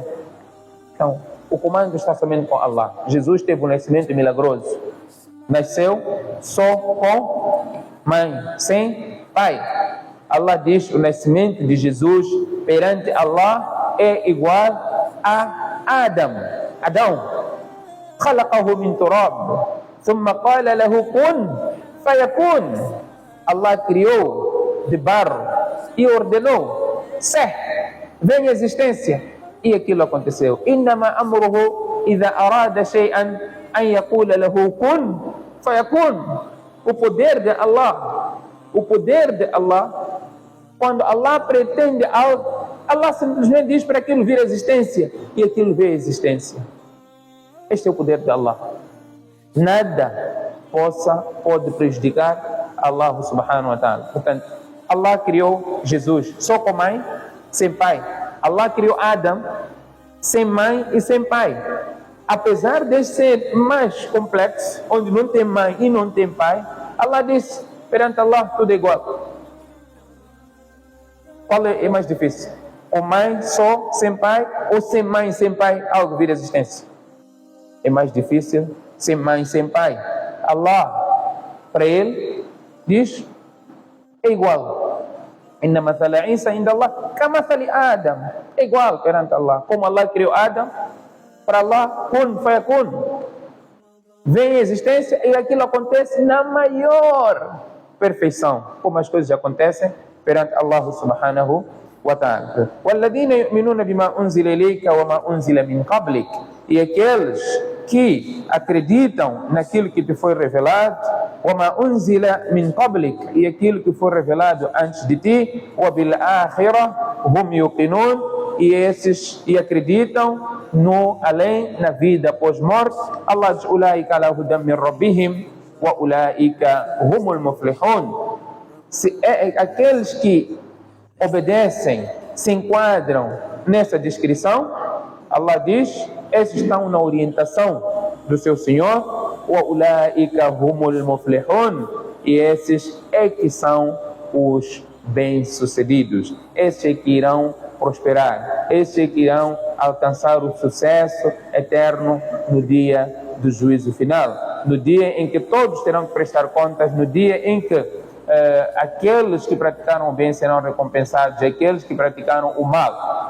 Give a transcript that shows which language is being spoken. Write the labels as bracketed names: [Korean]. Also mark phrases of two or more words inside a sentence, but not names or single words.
[Portuguese] Então, o comando está somente com Allah. Jesus teve um nascimento milagroso. Nasceu só com mãe, sem pai. Allah diz: o nascimento de Jesus perante Allah é igual a Adão. [Arabic] خلقه من تراب ثم قال له كن فيكون. [Portuguese] Allah criou de barro e ordenou: ser, vem a existência, e aquilo aconteceu. [Arabic] إنما أمره إذا أراد شيئا أن يقول له كن فيكون. [Portuguese] O poder de Allah, quando Allah pretende algo, Allah simplesmente diz para aquilo vir a existência, e aquilo vê a existência. Este é o poder de Allah. Nada pode prejudicar Allah [Arabic] سبحانه وتعالى. [Portuguese] Portanto, Allah criou Jesus só com mãe, sem pai. Allah criou Adão sem mãe e sem pai. Apesar de ser mais complexo, onde não tem mãe e não tem pai, Allah diz: perante Allah tudo é igual. Qual é mais difícil? Ou mãe só sem pai, ou sem mãe sem pai algo vir a existência? É mais difícil sem mãe sem pai. Allah, para ele, diz: é igual. [Arabic] إن مثل عيسى عند الله كمثل آدم. [Portuguese] É igual perante Allah. Como Allah criou Adam, para Allah, [Arabic] كن فيكون, [Portuguese] vem a existência, e aquilo acontece na maior perfeição, como as coisas acontecem perante Allah [Arabic] سبحانه وتعالى. وَالَّذِينَ يُؤْمِنُونَ بِمَا أُنزِلَ إِلَيْكَ وَمَا أُنزِلَ مِنْ قَبْلِكَ. [Portuguese] E aqueles que acreditam naquilo que te foi revelado, [Arabic] وَمَا أُنزِلَ مِنْ قَبْلِكَ, [Portuguese] e aquilo que foi revelado antes de ti, [Arabic] وَبِالْآخِرَةِ هُمْ يُقِنُونَ, [Portuguese] e esses acreditam no além, na vida após morte. Allah diz: [Arabic] أُولَٰئِكَ عَلَىٰ هُدًى مِنْ رَبِّهِمْ وَأُولَٰئِكَ هُمُ الْمُفْلِحُونَ. [Portuguese] Aqueles que obedecem, se enquadram nessa descrição, Allah diz: esses estão na orientação do seu Senhor. [Arabic] وَأُولَٰئِكَ هُمُ الْمُفْلِحُونَ, [Portuguese] e esses é que são os bem-sucedidos. Esses é que irão prosperar, esses é que irão alcançar o sucesso eterno no dia do juízo final, no dia em que todos terão que prestar contas, no dia em que aqueles que praticaram o bem serão recompensados, aqueles que praticaram o mal.